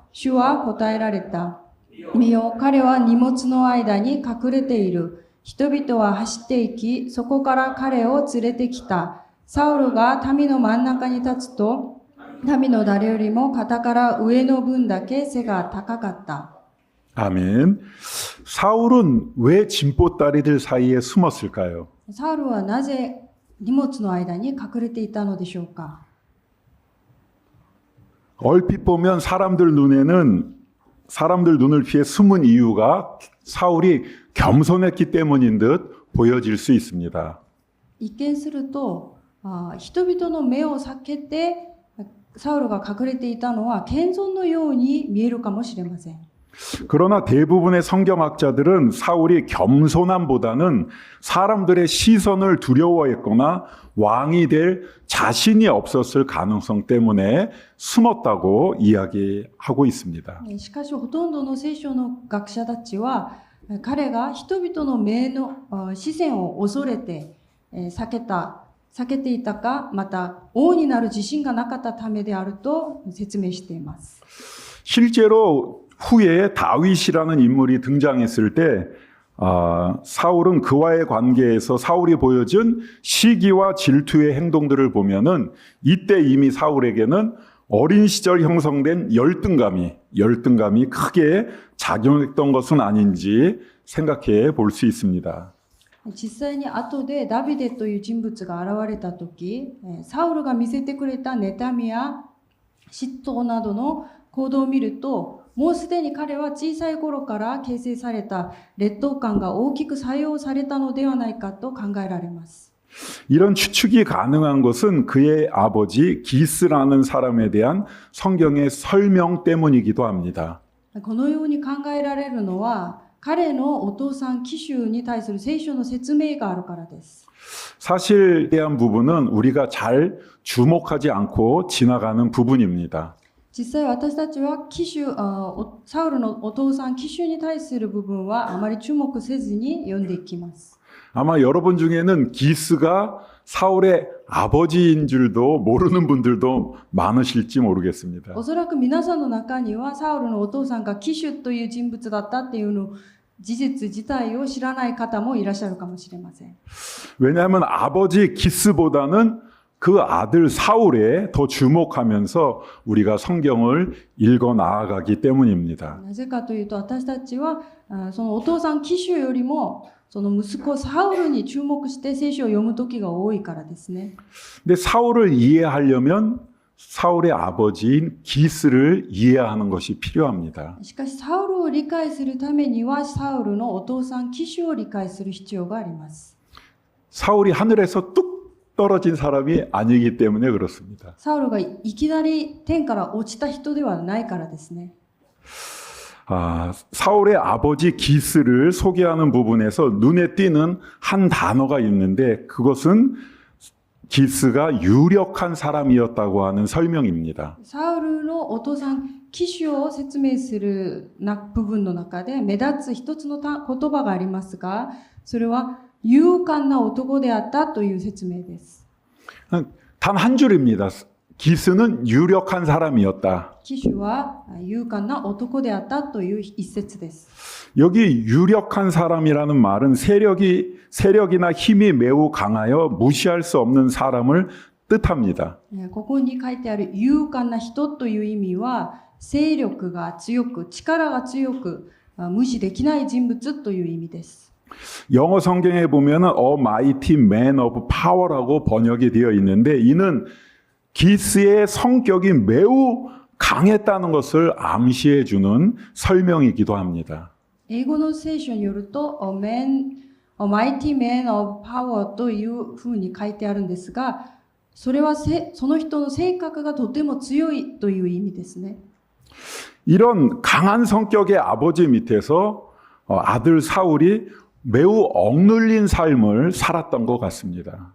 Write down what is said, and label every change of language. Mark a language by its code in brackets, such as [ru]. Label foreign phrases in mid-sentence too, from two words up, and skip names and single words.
[ja] 主は答えられた。見よ、彼は荷物の間に隠れている。人々は走っていき、そこから彼を連れてきた。サウルが民の真ん中に立つと、民の誰よりも肩から上の分だけ背が高かった。 [ko] 아멘. 사울은 왜 진보다리들 사이에 숨었을까요? [ja] サウルはなぜ荷物の間に隠れていたのでしょうか。 [ko] 얼핏 보면 사람들 눈을 피해 숨은 이유가 사울이 겸손했기 때문인 듯 보여질 수 있습니다. [ja] 一見すると、人々の目を避けてサウルが隠れていたのは謙遜のように見えるかもしれません。 [ko] 그러나 대부분의 성경학자들은 사울이 겸손함보다는 사람들의 시선을 두려워했거나 왕이 될 자신이 없었을 가능성 때문에 숨었다고 이야기하고 있습니다. [ja] しかしほとんどの聖書の学者たちは彼が人々の目の視線を恐れて避けていたか、また王になる自信がなかったためであると説明しています。 [ko] 실제로 후에 다윗이라는 인물이 등장했을 때 사울은 그와의 관계에서 사울이 보여준 시기와 질투의 행동들을 보면은 이때 이미 사울에게는 어린 시절 형성된 열등감이 크게 작용했던 것은 아닌지 생각해 볼 수 있습니다. [ja] 実際に後でダビデという人物が現れた時、サウルが見せてくれた妬みや嫉妬などの行動を見ると、もうすでに彼は小さい頃から形成された劣等感が大きく作用されたのではないかと考えられます。 [ko] 이런 추측이 가능한 것은 그의 아버지 기스라는 사람에 대한 성경의 설명 때문이기도 합니다. [ja] このように考えられるのは、彼のお父さんキシュに対する聖書の説明があるからです。 [ko] 사실에 대한 부분은 우리가 잘 주목하지 않고 지나가는 부분입니다. [ja] 実際私たちはサウルのお父さんキシュに対する部分はあまり注目せずに読んでいきます。 [ko] 아마 여러분 중에는 기스가 사울의 아버지인 줄도 모르는 분들도 많으실지 모르겠습니다. [ja] おそらく皆さんの中にはサウルのお父さんがキシュという人物だったっていうの事実自体を知らない方もいらっしゃるかもしれません。 [ko] 왜냐하면 아버지 기스보다는 그 아들 사울에 더 주목하면서 우리가 성경을 읽어 나아가기 때문입니다. [ja] なぜかというと、私たちはそのお父さんキシュよりもその息子サウルに注目して聖書を読む時が多いからですね。 [ko] 근데 사울을 이해하려면 사울의 아버지인 기스를 이해하는 것이 필요합니다. [ja] しかしサウルを理解するためにはサウルのお父さんキシュを理解する必要があります。 [ko] 사울이 하늘에서 뚝 떨어진 사람이 아니기 때문에 그렇습니다. [ja] サウルがいきなり天から落ちた人ではないからですね。 [ko] 사울의 아버지 기스를 소개하는 부분에서 눈에 띄는 한 단어가 있는데 그것은 기스가 유력한 사람이었다고 하는 설명입니다. [ja] サウルのお父さんキシュを説明する部分の中で目立つ一つの言葉がありますが、それは勇敢な男であったという説明です。 [ko] 단 한 줄입니다. 기스는 유력한 사람이었다. [ja] キシュは勇敢な男であったという一節です。 [ko] 여기 유력한 사람이라는 말은 세력이나 힘이 매우 강하여 무시할 수 없는 사람을 뜻합니다. [ja] ここに書いてある勇敢な人という意味は勢力が強く力が強く無視できない人物という意味です。 [ko] 영어 성경에 보면은 [en] A Mighty Man of Power [ko] 라고 번역이 되어 있는데 이는 기스의 성격이 매우 강했다는 것을 암시해 주는 설명이기도 합니다. [ja] 英語の聖書によると [en] A Mighty Man of Power [ja] というふうに書いてあるんですが、それはその人の性格がとても強いという意味ですね。 [ko] 이런 강한 성격의 아버지 밑에서 아들 사울이 매우 억눌린 삶을 살았던 것 같습니다.